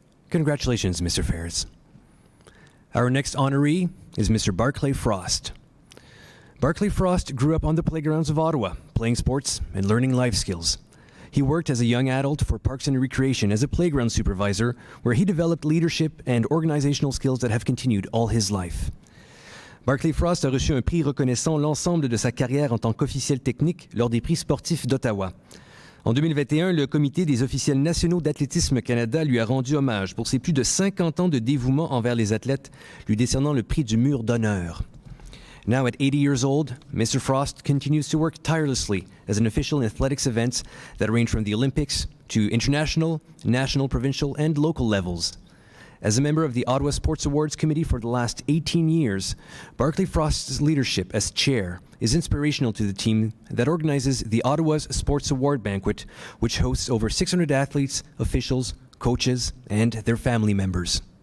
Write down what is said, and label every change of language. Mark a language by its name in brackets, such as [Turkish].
[English] Congratulations, Mr. Ferris. Our next honoree is Mr. Barclay Frost. Barclay Frost grew up on the playgrounds of Ottawa, playing sports and learning life skills. He worked as a young adult for Parks and Recreation as a playground supervisor, where he developed leadership and organizational skills that have continued all his life. [French] Barclay Frost a reçu un prix reconnaissant l'ensemble de sa carrière en tant qu'officiel technique lors des prix sportifs d'Ottawa. En 2021, le Comité des officiels nationaux d'athlétisme Canada lui a rendu hommage pour ses plus de 50 ans de dévouement envers les athlètes, lui décernant le prix du mur d'honneur. [English] Now at 80 years old, Mr. Frost continues to work tirelessly as an official in athletics events that range from the Olympics to international, national, provincial, and local levels. As a member of the Ottawa Sports Awards Committee for the last 18 years, Barclay Frost's leadership as chair is inspirational to the team that organizes the Ottawa's Sports Award Banquet, which hosts over 600 athletes, officials, coaches, and their family members.